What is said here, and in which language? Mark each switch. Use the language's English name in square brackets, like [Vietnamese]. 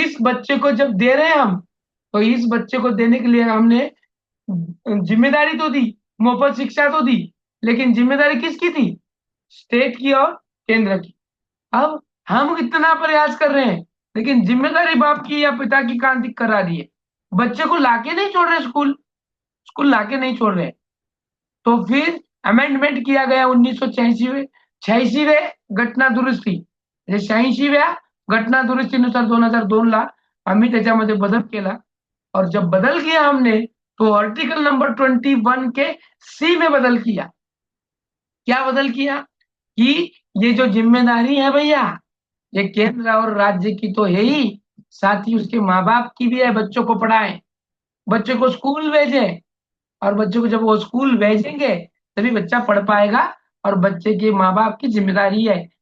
[Hindi] इस बच्चे को जब दे रहे हैं हम, तो इस बच्चे को देने के लिए हमने जिम्मेदारी तो दी, मुफ्त शिक्षा तो दी, लेकिन जिम्मेदारी किसकी थी, स्टेट की और केंद्र की। अब हम इतना प्रयास कर रहे हैं, लेकिन जिम्मेदारी बाप की या पिता की कहां दिख करा रही है, बच्चे को लाके नहीं छोड़ रहे स्कूल, स्कूल लाके नहीं छोड़ रहे। तो फिर अमेंडमेंट किया गया [Marathi] 1986 86वें घटना दुरुस्ती, 86व्या घटना दुरुस्तीनुसार 2002 ला आम्ही त्याच्यामध्ये बदल केला। [Hindi] और जब बदल किया हमने, तो आर्टिकल नंबर 21 के सी में बदल किया। क्या बदल किया कि ये जो जिम्मेदारी है भैया, ये केंद्र और राज्य की तो है ही, साथ ही उसके माँ बाप की भी है, बच्चों को पढ़ाएं, बच्चे को स्कूल भेजें, और बच्चों को जब वो स्कूल भेजेंगे तभी बच्चा पढ़ पाएगा, और बच्चे के माँ बाप की जिम्मेदारी है।